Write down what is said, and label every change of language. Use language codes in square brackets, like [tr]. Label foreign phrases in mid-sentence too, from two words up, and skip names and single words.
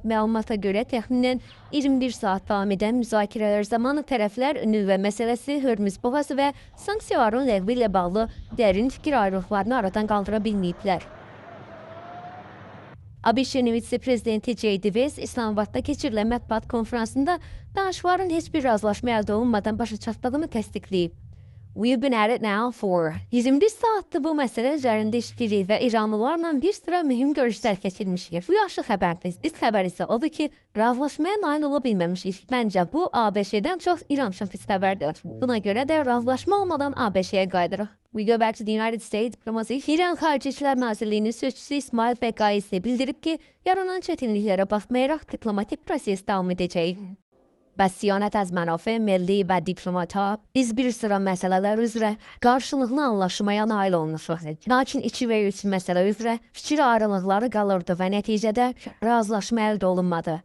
[az] Məlumata göre təxminən 21 saat devam eden müzakirələr zamanı tərəflər nüvə məsələsi, Hörmüz boğazı və sanksiyaların ləğvi ilə bağlı dərin fikir ayrılıqlarını aradan qaldıra bilməyiblər. ABŞ-nin vitse-prezidenti J.D. Vance İslamabad'da keçirilən mətbuat konferansında danışıqların heç bir razılaşma əldə olunmadan başa çatdığını təsdiqləyib. [en] We've been at it now for [az] 21 saatdir bu məsələ üzərində işləyirik və İranlılarla bir sıra mühüm görüşlər keçirmişik. Bu yaxşı xəbərdir. Biz xəbər isə odur ki, razılaşmaya nail ola bilməmişik. Məncə bu ABŞ-dən çox İran üçün pis xəbərdir. Buna görə də razılaşma olmadan ABŞ-yə qayıdırıq. [en] We go back to the United States diplomacy. [az] İran Xarici İşlər Nazirliyinin sözçüsü İsmail Bəqai isə bildirib ki, yaranan çətinliklərə baxmayaraq diplomatik proses davam edəcək. Bəs az mənafə milli və diplomata biz bir sıra məsələlər üzrə qarşılıqlı anlaşmaya nail olmuşuq. Lakin 2 və 3 məsələ üzrə fikir ayrılıqları qalırdı və nəticədə razılaşma əldə olunmadı.